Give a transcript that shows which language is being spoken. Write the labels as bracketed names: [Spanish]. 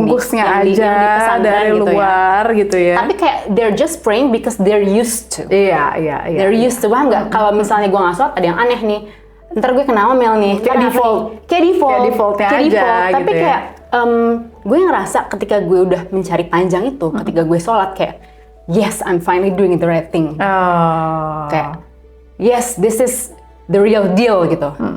[Indonesian] bungkusnya aja dari gitu luar ya. Gitu ya. Tapi kayak [English] they're just praying because they're used to. [Indonesian] Iya. [English] They're used to, [Indonesian] paham nggak? Kalau misalnya gue nggak sholat ada yang aneh nih. Ntar gue kena omel nih. Kayak defaultnya aja. Tapi gitu kayak gue ngerasa ketika gue udah mencari panjang itu, ketika gue sholat kayak [English] yes, I'm finally doing the right thing. [Indonesian] Kayak [English] yes, this is the real deal [Indonesian] gitu.